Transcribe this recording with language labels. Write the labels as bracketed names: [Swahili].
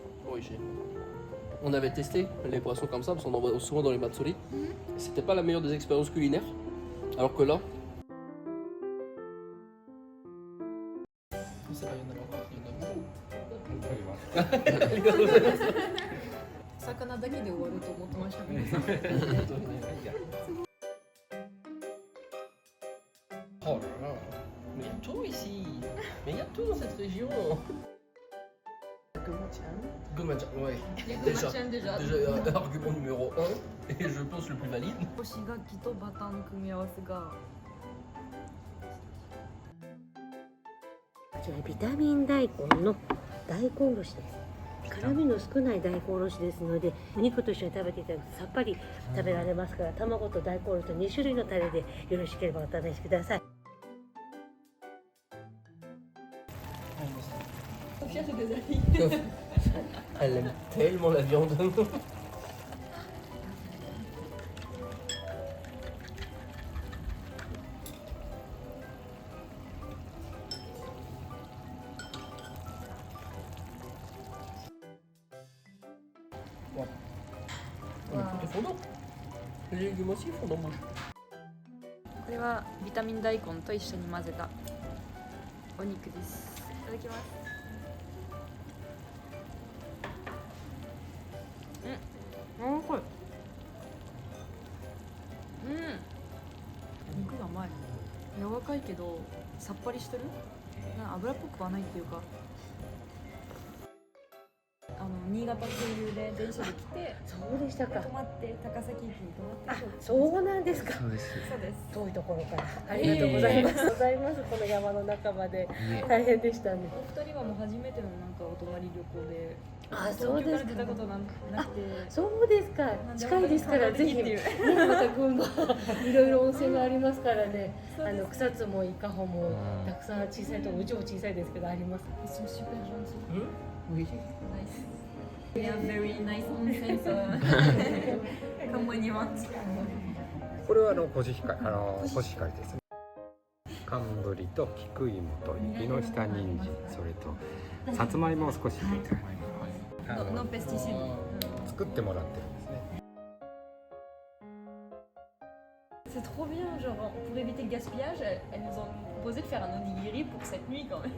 [French] Oui, on avait testé les poissons comme ça parce qu'on en voit souvent dans les matsuri. C'était pas la meilleure des expériences culinaires. Alors que là. Ça va, il y en a encore, il y en a beaucoup. [Japanese] 魚だけで終わると思ってましたね。 [French] Oh là là, mais il y a tout ici. Mais il y a tout dans cette région. Gomachan, ouais. Déjà, argument numéro 1, et je pense le plus valide. [Japanese] 干し柿とバターの組み合わせが。こちらビタミン大根の大根おろしです。辛みの少ない大根おろしですので、お肉と一緒に食べていただくとさっぱり食べられますから、卵と大根おろしと2種類のタレでよろしければお試しください。 [French] Elle aime tellement la viande. Tout est fondant. Les légumes aussi fondent en bouche. [Japanese] これはビタミン大根と一緒に混ぜたお肉です。いただきます。うん、おいしい。うん。肉が甘い。柔らかいけどさっぱりしてる。油っぽくはないっていうか。新潟経由で電車で来て、そうでしたか。泊まって高崎駅に泊まって。そうなんですか。そうです。そうです。遠いところからありがとうございます。ございます。この山の中まで大変でしたね。お二人はもう初めてのなんかお泊まり旅行で、あ、そうですか東京から出た。ことなくて、そうですか。近いですからぜひね、また群馬いろいろ温泉がありますからね。草津も伊香保もたくさん小さいところ、うちも小さいですけどあります。 [French] Ils sont super gentils. Oui. [English] Nice. We have very nice onsen, so come when you want. [Japanese] これはコシヒカリ、コシヒカリですね。寒ブリと菊芋と雪の下人参、それとさつまいもを少し入れて [English] No pesticides. [Japanese] 作ってもらってるんですね。 [French] C'est trop bien, genre pour éviter le gaspillage, elles nous ont proposé de faire un onigiri pour cette nuit quand même.